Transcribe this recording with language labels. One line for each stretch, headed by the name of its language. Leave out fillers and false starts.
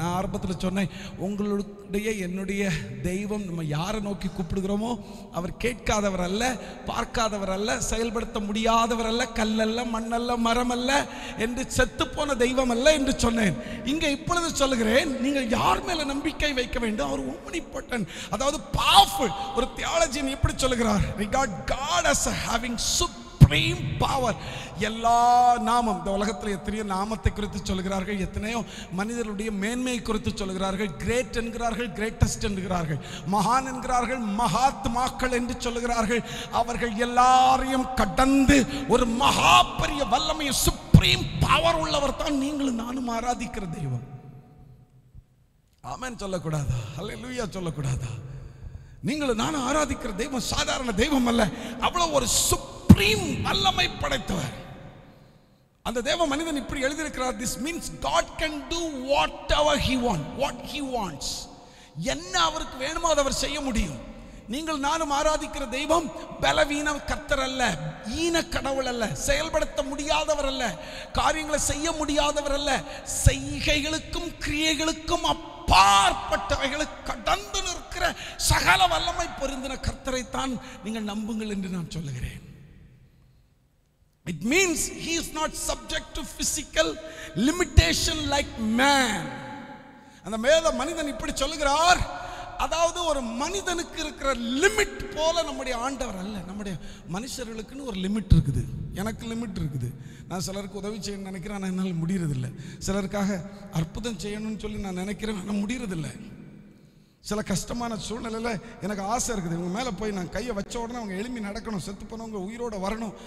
Tamil: நான் ஆரம்பத்தில் சொன்னேன், உங்களுடைய என்னுடைய தெய்வம் நம்ம யாரை நோக்கி கூப்பிடுகிறோமோ அவர் கேட்காதவர் அல்ல, பார்க்காதவர் அல்ல, செயல்படுத்த முடியாதவர் அல்ல, கல்லல்ல, மண்ணல்ல, மரம் அல்ல, என்று செத்துப்போன தெய்வம் அல்ல என்று சொன்னேன். இங்கே இப்பொழுது சொல்லுகிறேன், நீங்கள் யார் மேல நம்பிக்கை வைக்க வேண்டும்? அவர் omnipotent, அதாவது powerful. ஒரு தியாலஜியன் எப்படி சொல்லுகிறார்?
English: regard God as having supreme power.
Tamil: எல்லா நாமம், இந்த உலகத்தில் எத்தனையோ நாமத்தை குறித்து சொல்கிறார்கள், எத்தனையோ மனிதர்களுடைய மேன்மையை குறித்து சொல்கிறார்கள். கிரேட் என்கிறார்கள், கிரேட்டஸ்ட் என்கிறார்கள், மகான் என்கிறார்கள், மகாத்மாக்கள் என்று சொல்கிறார்கள். அவர்கள் எல்லாரையும் கடந்து ஒரு மகா பெரிய வல்லமையை,
English: supreme power
Tamil: உள்ளவர் தான் நீங்களும் நானும் ஆராதிக்கிற தெய்வம். ஆமென் சொல்லக்கூடாதா? ஹல்லேலூயா சொல்லக்கூடாதா? நீங்களும் நானும் ஆராதிக்கிற தெய்வம் சாதாரண தெய்வம் அல்ல, அவ்வளவு ஒரு சுப்ரீம் வல்லமை படைத்தவர். அந்த தேவ மனிதன் இப்படி எழுதியிருக்கிறார்,
English: this means God can do whatever he wants, what he wants.
Tamil: என்ன அவருக்கு வேணுமோ அதை அவர் செய்ய முடியும். நீங்கள் நானும் ஆராதிக்கிற தெய்வம் பலவீன கர்த்தர் அல்ல, ஈன கடவுள் அல்ல, செயல்படுத்த முடியாதவர் அல்ல, காரியங்களை செய்ய முடியாதவர் அல்ல. செய்கைகளுக்கும் கிரியைகளுக்கும் அப்பாற்பட்டவைகளுக்கு கடந்து நிற்கிற சகல வல்லமை பொருந்தின கர்த்தரை தான் நீங்கள் நம்புங்கள் என்று நான் சொல்லுகிறேன்.
English: It means he is not subject to physical limitation like man.
Tamil: அந்த மேத மனிதன் இப்படி சொல்லுகிறார், அதாவது ஒரு மனிதனுக்கு இருக்கிற லிமிட் போல நம்முடைய ஆண்டவர் அல்ல. நம்முடைய மனுஷர்களுக்குன்னு ஒரு லிமிட் இருக்குது. எனக்கு லிமிட் இருக்குது. நான் சிலருக்கு உதவி செய்யணும்னு நினைக்கிறேன், ஆனால் என்னால் முடியறதில்லை. சிலருக்காக அற்புதம் செய்யணும்னு சொல்லி நான் நினைக்கிறேன், ஆனால் முடியறதில்லை. சில கஷ்டமான சூழ்நிலையில் எனக்கு ஆசை இருக்குது, இவங்க மேலே போய் நான் கையை வச்ச உடனே அவங்க எழுப்பி நடக்கணும், செத்து போனவங்க உயிரோடு வரணும்.